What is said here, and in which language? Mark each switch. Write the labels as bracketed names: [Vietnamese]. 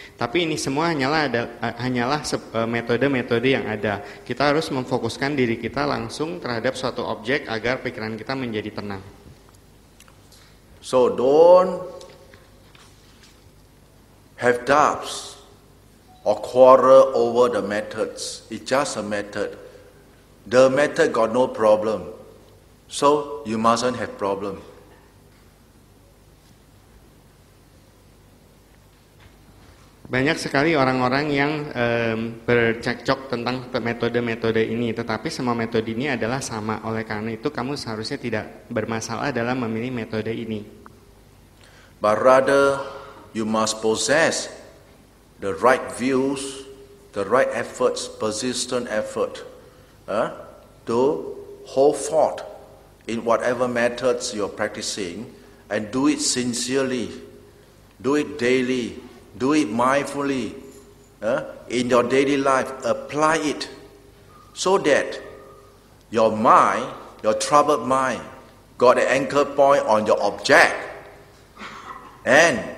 [Indonesian] Tapi ini semua hanyalah metode-metode yang ada. Kita harus memfokuskan diri kita langsung terhadap suatu objek agar pikiran kita menjadi tenang. [English] So don't have doubts or quarrel over the methods. It's just a method. The method got no problem. So you mustn't have problem. [Indonesian] Banyak sekali orang-orang yang bercekcok tentang metode-metode ini, tetapi semua metode ini adalah sama. Oleh karena itu kamu seharusnya tidak bermasalah dalam memilih metode ini. [English] But rather you must possess the right views, the right efforts, persistent effort to hold forth in whatever methods you're practicing, and do it sincerely, do it daily, do it mindfully, in your daily life, apply it so that your mind, your troubled mind, got an anchor point on your object, and